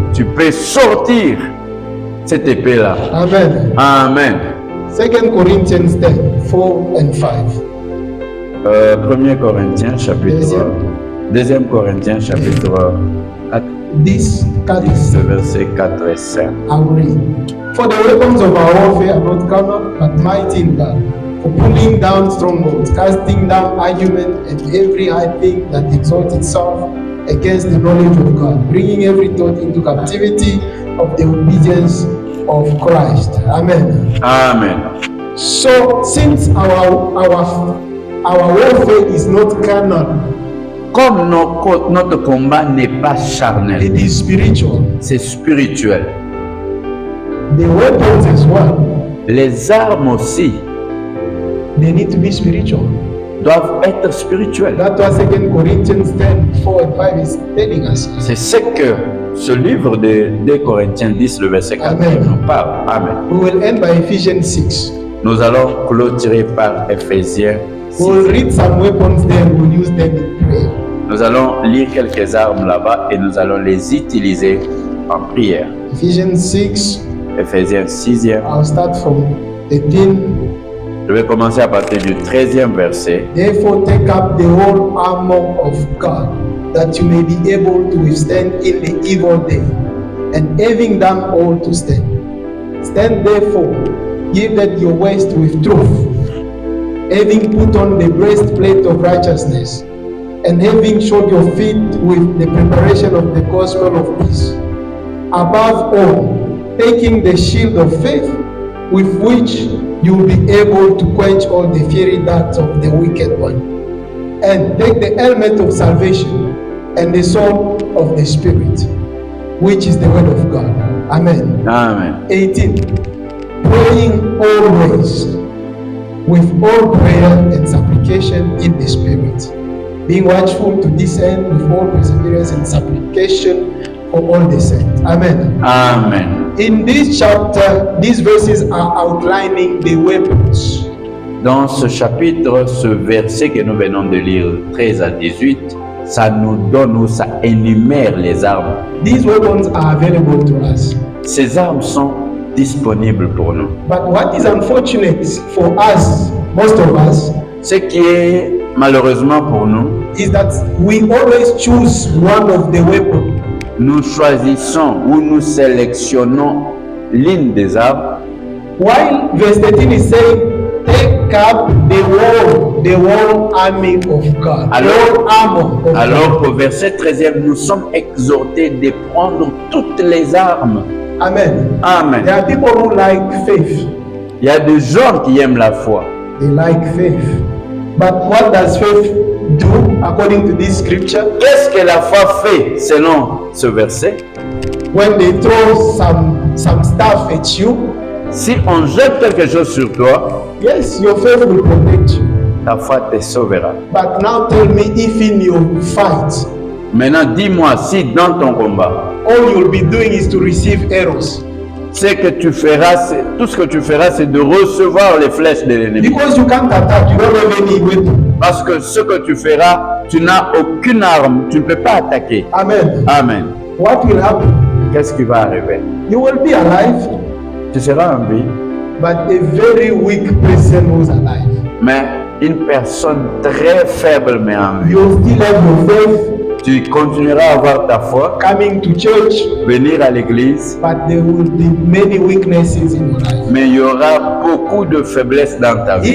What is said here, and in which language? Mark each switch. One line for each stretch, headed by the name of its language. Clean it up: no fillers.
French: tu peux sortir cette épée-là.
English: Amen.
French: Amen.
English: 2 Corinthians 10, 4 and 5.
French: 1 Corinthiens chapitre 2 Corinthiens chapitre 4,
English: This cut is
French: verset 4 et 5.
English: I will read. For the weapons of our warfare are not carnal, but mighty in God, for pulling down strongholds, casting down argument and every high thing that exalts itself against the knowledge of God, bringing every thought into captivity of the obedience of Christ. Amen.
French: Amen.
English: So, since our warfare is not carnal,
French: Comme notre combat n'est pas charnel,
English: it is spiritual.
French: c'est spirituel.
English: The weapons as well,
French: Les armes aussi
English: they need to be spiritual.
French: doivent être spirituelles.
English: That's what 2 Corinthians 10, 4 and 5 is telling us.
French: C'est ce que ce livre de 2 Corinthiens 10, le verset 4
English: Amen.
French: nous parle. Amen.
English: We will end by Ephesians 6.
French: Nous allons clôturer par Éphésiens 6.
English: We will read some weapons there and we'll use them in prayer.
French: Nous allons lire quelques armes là-bas et nous allons les utiliser en prière.
English: Ephesians 6,
French: Éphésiens 6e.
English: I'll start from 13.
French: Je vais commencer à partir du 13e verset.
English: Therefore, take up the whole armor of God, that you may be able to withstand in the evil day, and having done all to stand. Stand therefore, girded your waist with truth, having put on the breastplate of righteousness, and having shod your feet with the preparation of the gospel of peace. Above all, taking the shield of faith, with which you will be able to quench all the fiery darts of the wicked one. And take the helmet of salvation and the sword of the Spirit, which is the word of God. Amen.
French: Amen.
English: 18. Praying always with all prayer and supplication in the Spirit, being watchful to this end with all perseverance and supplication for all the saints. Amen.
French: Amen.
English: In this chapter, these verses are outlining the weapons.
French: Dans ce chapitre, ce verset que nous venons de lire, 13 à 18, ça nous donne ou ça énumère les armes.
English: These weapons are available to us.
French: Ces armes sont disponibles pour nous.
English: But what is unfortunate for us, most of us,
French: Ce qui est malheureusement pour nous,
English: is that we always choose one of the weapons.
French: nous choisissons ou nous sélectionnons l'une des armes,
English: While verse 13 is saying, take up the whole army of God.
French: Alors-
English: Whole armor of
French: alors qu'au verset 13e, nous sommes exhortés de prendre toutes les armes.
English: God. Amen.
French: Amen.
English: There are people who like faith.
French: Il y a des gens qui aiment la foi.
English: They like faith. But what does faith do according to this scripture?
French: Qu'est-ce que la foi fait selon ce verset?
English: When they throw some stuff at you,
French: Si on jette quelque chose sur toi,
English: yes, your faith will protect you.
French: ta foi te sauvera.
English: But now tell me if in your fight,
French: Maintenant, dis-moi si dans ton combat,
English: all you'll be doing is to receive arrows.
French: ce que tu feras, tout ce que tu feras, c'est de recevoir les flèches de l'ennemi.
English: Because you can't attack, you don't have any weapon.
French: Parce que ce que tu feras, tu n'as aucune arme, tu ne peux pas attaquer.
English: Amen.
French: Amen.
English: What will happen?
French: Qu'est-ce qui va arriver?
English: You will be alive,
French: Tu seras en vie,
English: but a very weak person who's alive.
French: mais une personne très faible mais en vie.
English: You'll still have your faith,
French: Tu continueras à avoir ta foi,
English: coming to church,
French: venir à l'église,
English: but there will be many weaknesses in your life.
French: mais il y aura beaucoup de faiblesses dans ta vie.